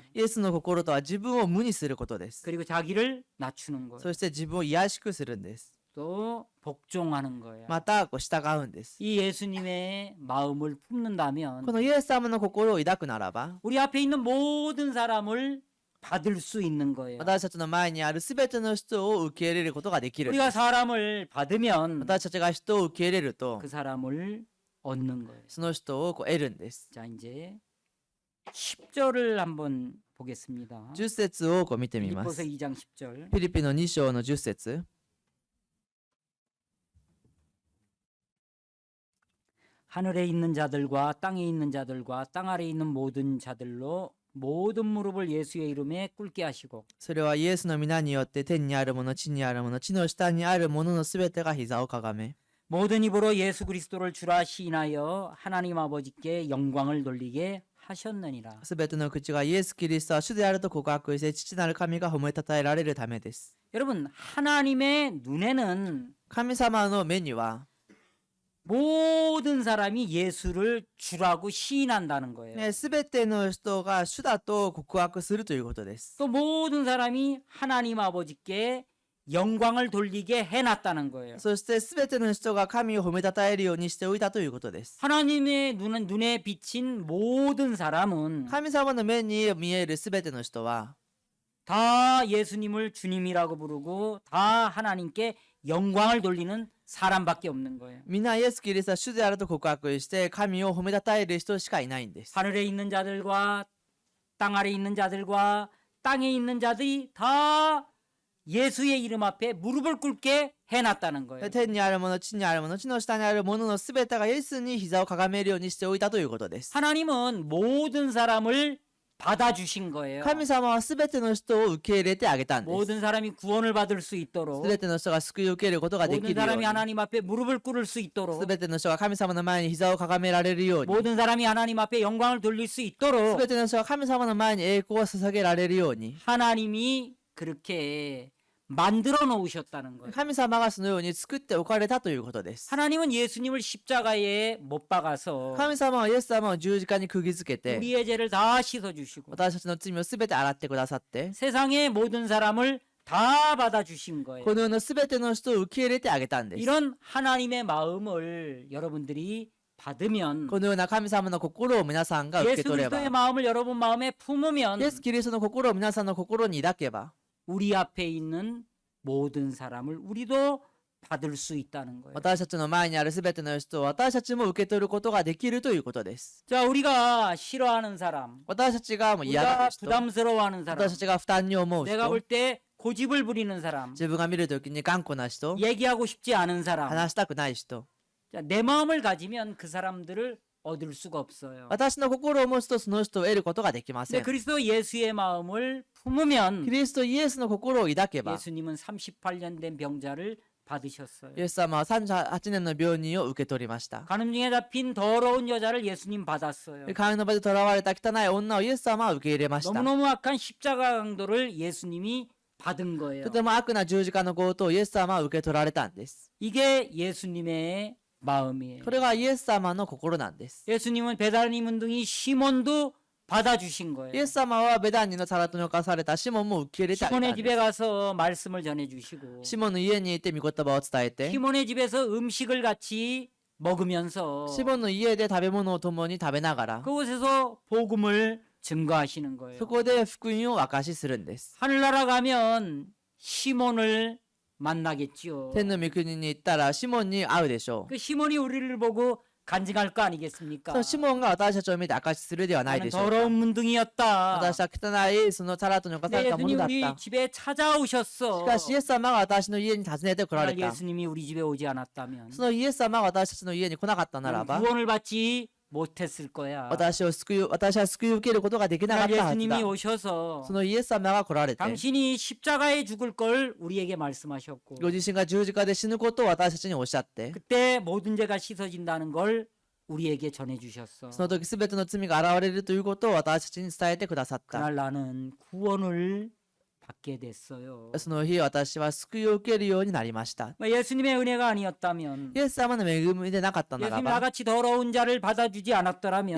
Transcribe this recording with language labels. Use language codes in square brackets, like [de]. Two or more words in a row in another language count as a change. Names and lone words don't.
[ja] イエスの心とは自分を無にすることです。 [ko] 그리고 자기를 낮추는 거예요. [ja] そして自分を癒しくするんです。 [ko] 또 복종하는 거예요. [ja] また従うんです。 [ko] 이 예수님의 마음을 품는다면 [ja] このイエス様の心を抱くならば [ko] 우리 앞에 있는 모든 사람을 받을 수 있는 거예요. [ja] 私たちの前にあるすべての人を受け入れることができるんで [ko] 우리가 [ja] す。 [ko] 사람을 받으면 [ja] 私たちが人を受け入れると [ko] 그 사람을 얻는 거예요. [ja] その人を得るんです。 [ko] 자 이제 10절을 한번 보겠습니다. [ja] 10 節を見てみま [ko] 빌립보서 [ja] す。 [ko] 2장 10절. [ja] フィリピの2章の10節 [ko] 하늘에 있는 자들과 땅에 있는 자들과 땅 아래에 있는 모든 자들로 모든 무릎을 예수의 이름에 꿇게 하시고 [ja] それはイエスの皆によって天にあるもの地にあるもの地の下にあるもののすべてが膝をかがめ [ko] 모든 입으로 예수 그리스도를 주라 시인하여 하나님 아버지께 영광을 돌리게 하셨느니라. [ja] すべての口がイエス・キリストは主であると告白して父なる神が褒めたたえられるためです。 [ko] 여러분 하나님의 눈에는 [ja] 神様の目には [ko] 모든 사람이 예수를 주라고 시인한다는 거예요. [ja] すべての人が主だと告白するということです。 [ko] 또 모든 사람이 하나님 아버지께 영광을 돌리게 해놨다는 거예요. [ja] そしてすべての人が神を褒めたたえるようにしておいたということです。 [ko] 하나님의 눈에 비친 모든 사람은 [ja] 神様の目に見えるすべての人は [ko] 다 예수님을 주님이라고 부르고 다 하나님께 영광을 돌리는 사람밖에 없는 거예요. [ja] みんなイエス・キリストは主であると告白して神を褒めたたえる人しかいないんです。 [ko] 하늘에 있는 자들과 땅 아래 있는 자들과 땅에 있는 자들이 다 예수의 이름 앞에 무릎을 꿇게 해놨다는 거예요. [ja] 天にあるもの地にあるもの地の下にあるもののすべてがイエスに膝をかがめるようにしておいたということです。 [ko] 하나님은 모든 사람을 받아주신 거예요. [ja] 神様はすべての人を受け入れてあげたんです。 [ko] 모든 사람이 구원을 받을 수 있도록 [ja] すべての人が救いを受けることができ [ko] 모든 [ja] るよう [ko] 사람이 [ja] に [ko] 하나님 앞에 무릎을 꿇을 수 있도록 [ja] すべての人が神様の前に膝をかがめられるように [ko] 모든 사람이 하나님 앞에 영광을 돌릴 수 [ja] す [ko] 있도록 [ja] べての人が神様の前に栄光を捧げられるように [ko] 하나님이 그렇게 만들어 놓으셨다는 거예요. [ja] 神様がそのように作っておかれたということです。 [ko] 하나님은 예수님을 십자가에 못 박아서 [ja] 神様はイエス様を十字架に釘付けて [ko] 우리의 죄를 다 씻어 주시고 [ja] 私たちの罪をすべて洗ってくださって [ko] 세상의 모든 사람을 다 받아 주신 거예요. [ja] この世のすべての人を受け入れてあげたんです。 [ko] 이런 하나님의 마음을 여러분들이 받으면 [ja] このような神様の心を皆さんが受け [ko] 예수 [ja] 取れば [ko] 그리스도의 마음을 여러분 마음에 품으면 [ja] イエス・キリストの心を皆さんの心に抱けば [ko] 우리 앞에 있는 모든 사람을 우리도 받을 수 있다는 거예요. [ja] 私たちの前にあるすべての人を私たちも受け取ることができるということです。 [ko] 자, 우리가 싫어하는 사람, [ja] 私たちがもう嫌な [ko] 우리가 [ja] 人、 [ko] 부담스러워하는 사람, [ja] 私たちが負担に思う [ko] 내가 [ja] 人、 [ko] 볼 때 고집을 부리는 사람, [ja] 自分が見るときに頑固な人、 [ko] 얘기하고 싶지 않은 사람. [ja] 話したくない人、 [ko] 자, 내 마음을 가지면 그 사람들을 얻을 수가 없어요. [ja] 私の心を持つとその人を得ることができませ [ko] 근데 [ja] ん。 [ko] 그리스도 예수의 마음을 품으면 [ja] キリストイエスの心を抱けば、 [ko] 예수님은 38년 된 병자를 받으셨어요. [ja] イエス様は38年の病人を受け取りました。 [ko] 간음 중에 잡힌 더러운 여자를 예수님 받았어요. [ja] 神の場で囚われた汚い女をイエス様は受け入れました。 [ko] 너무너무 악한 십자가 강도를 예수님이 받은 거예요. [ja] とても悪な十字架の強盗をイエス様は受け取られたんです。 [ko] 이게 예수님의 마음이에요. [ja] これがイエス様の心なんです。 [ko] 예수님은 베다니 문둥이 시몬도 받아주신 거예요. [ja] イエス様はベダンニのサラトに侵されたシモンも受け入れてあげた [ko] 시몬의 [ja] んで [ko] 집에 [ja] す。 [ko] 가서 말씀을 전해주시고 [ja] シモンの家に行って御言葉を伝えて、 [ko] 시몬의 집에서 음식을 같이 먹으면서 [ja] シモンの家で食べ物を共に食べながら、 [ko] 그곳에서 복음을 증거하시는 거예요. [ja] そこで福音を証しするんです。 [ko] 하늘나라 가면 시몬을 만나겠지요. [ja] 天の御国に行ったらシモンに会うでしょう。 [ko] 그 시몬이 우리를 보고 간증할 거 아니겠습니까? [ja] そうシモンが私たちを見て証しするではない [ko] 나는 [ja] でしょうか。 [ko] 더러운 문둥이였다. [ja] 私は汚いそのサラトに侵され [ko] 내 [ja] たものだっ [ko] 예수님 [ja] た。 [ko] 우리 집에 찾아오셨어. [ja] しかしイエス様が私の家に訪ねて来られ [ko] 만약 [ja] た。 [ko] 예수님이 우리 집에 오지 않았다면 [ja] そのイエス様が私たちの家に来なかったなら [ko] 나는 [ja] ば、 [ko] 구원을 받지 못했을 거야. [ja] 私は救い受けることができなかっ [ko] 만약 [ja] たはず [ko] 예수님이 [ja] だ。 [ko] 오셔서 [ja] そのイエス様が来られて、 [ko] 당신이 십자가에 죽을 걸 우리에게 말씀하셨고 [ja] ご自身が十字架で死ぬことを私たちにおっしゃって、 [ko] 그때 모든 죄가 씻어진다는 걸 우리에게 전해주셨어. [ja] その時すべての罪が現れるということを私たちに伝えてくださった。 [ko] 그날 나는 구원을 받게 됐어요. [ja] その日私は救いを受けるようになりました。 [ko] 예수님의 은혜가 아니었다면 [ja] イエス様の恵みでなかったなら [ko] 예수님 [ja] ば、 [ko] 나같이 더러운 자를 받아주지 [ja] イ [ko] 않았더라면